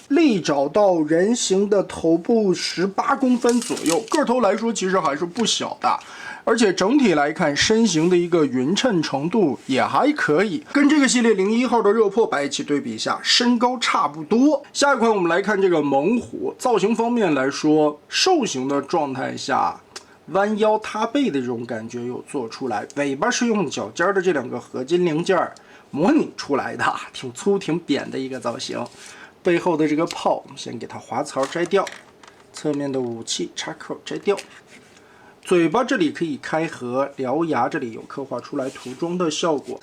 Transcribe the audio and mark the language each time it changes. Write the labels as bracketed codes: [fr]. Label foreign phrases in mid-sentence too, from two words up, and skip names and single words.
[zh] 利爪到人形的頭部18公分左右，個頭來說其實還是不小的，而且整體來看身形的一個匀稱程度也還可以，跟這個系列01號的熱破擺一起對比一下，身高差不多。下一款我們來看這個猛虎，造型方面來說，獸形的狀態下彎腰塌背的這種感覺有做出来，尾巴是用腳尖的这2個合金零件模擬出來的，挺粗挺扁的一個造型。背後的這個炮，我們先給它滑槽摘掉，側面的武器插口摘掉。嘴巴這裡可以開合，獠牙這裡有刻畫出來圖中的效果。